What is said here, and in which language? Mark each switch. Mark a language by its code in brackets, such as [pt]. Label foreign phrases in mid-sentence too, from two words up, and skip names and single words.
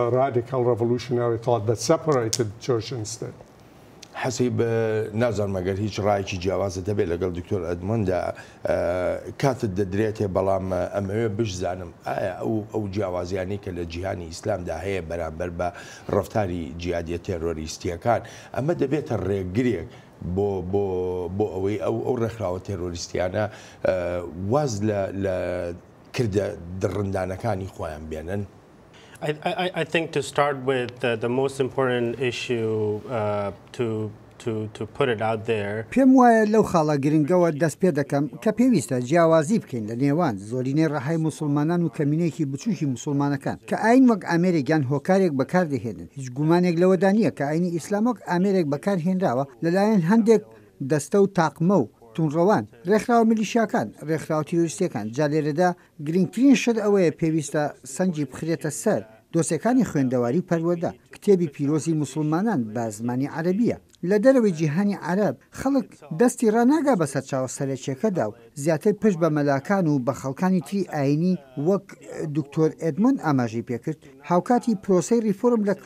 [ckb] حەسیب نازانم ئەگەر هیچ ڕایەکی جیاوازە دەبێت لەگەڵ دکتۆر ئەدمۆندا کاتت دەدرێتێ بەڵام ئەمەوێ بشزانم ئایا ئەو جیاوازیانی کە لە جیهانی ئیسلامدا هەیە بەرامبەر بە ڕەفتاری جیهادیە تێرۆریستیەکان ئەمە دەبێتە ڕێگرێک بۆ ئەوەی ئەو ڕێکخراوە تێرۆریستیانە واز لە کردە دڕندانەکانی خۆیان بێنن. [en] I think to start with the most important issue [ckb] پێم وایە لەو خاڵە گرنگەوە دەست پێ دەکەم کە پێویستە جیاوازی بکەین لە نێوان زۆرینەی ڕەهای موسڵمانان و کەمینەیەکی بچووکی موسڵمانەکان کە ئاین وەک ئامێرێکیان هۆکارێک بەکاردەهێنن هیچ گومانێک لەوەدا نییە کە ئاینی ئیسلام وەک ئامێرێک بەکارهێنراوە لەلایەن هەندێک دەستە و تاقمە و توندڕەوان ڕێکخراوە میلیشیاکان ڕێکخراوە تیرۆریستیەکان جا لێرەدا گرنگترین شت ئەوەیە پێویستە سەنجی بخرێتە سەر دۆسیەکانی خوێندەواری پەروەردە کتێبی پیرۆزی موسڵمانان بە زمانی عەرەبیە لە دەرەوەی جیهانی عەرەب خەڵک دەستی ڕناگا بەسەر چاوە سەرچێکەدا و زیاتر پشت بە مەلاکان و بە خەڵکانی تری ئاینی وەک دکتۆر ئێدمۆند ئاماژەی پێکرد هاوکاتی پرۆسەی ریفۆرم لە